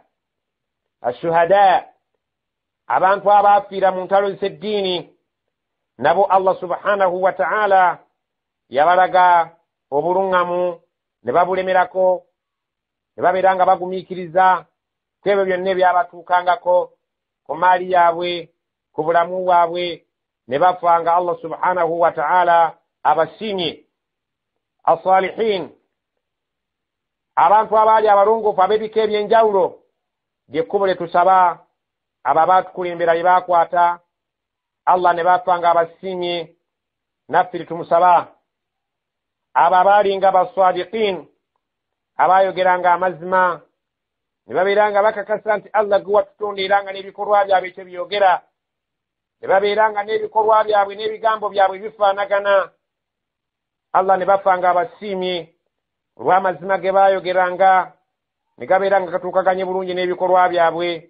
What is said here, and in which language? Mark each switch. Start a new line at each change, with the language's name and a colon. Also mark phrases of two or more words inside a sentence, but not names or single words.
Ganda: Ashuhada, abantu abaafiira mu ntalo z'eddiini, nabo
Arabic: الله سبحانه وتعالى
Ganda: yabalaga obuluŋŋamu ne babulemerako, ne babeera nga bagumiikiriza ku ebyo byonna ebyabatuukangako, ku maali yaabwe ku bulamu bwabwe ne bafa nga
Arabic: الله سبحانه وتعالى
Ganda: abasiimye. As-salihin, abantu abaali abalongoofu ab'ebika ebyenjawulo, lyekkubo lye tusaba abo abaatukulembera lye baakwata Allah ne bafa nga abasiimye, naffe tumusaba. Abo abaali nga basadiqin, abayogeranga amazima ne babeeranga bakakasa nti Allah gwe watutonda era nga n'ebikolwa byabwe ekyo byogera, ne babeeranga n'ebikolwa byabwe n'ebigambo byabwe bifaanagana, Allah ne bafa nga abasiimye olw'amazima ge baayogeranga ne gabeeranga katuukaganye bulungi n'ebikolwa byabwe.